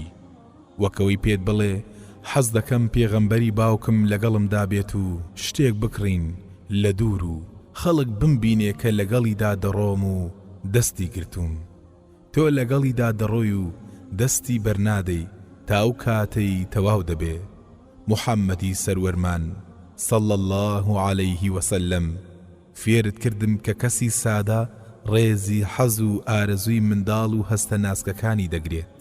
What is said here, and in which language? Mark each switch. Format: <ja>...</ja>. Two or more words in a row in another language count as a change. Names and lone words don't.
<ckb>وەکەوەی پێت بڵێ حەز دەکەم پێغەمبەری باوکم لەگەڵمدا بێت و شتێک بکڕین لە دوور و خەڵک بمبینێ کە لەگەڵیدا دەڕۆم و دەستی گرتووم تۆ لەگەڵیدا دەڕۆی و دەستی بەرنادەی تا ئەو کاتەی تەواو دەبێ موحەممەدی سەروەرمان</ckb> <ar>صلى الله عليه وسلم</ar> <ckb>فێرت کردم کە کەسی سادە ڕێزی حەز و ئارەزووی منداڵ و هەستە ناسکەکانی دەگرێت.</ckb>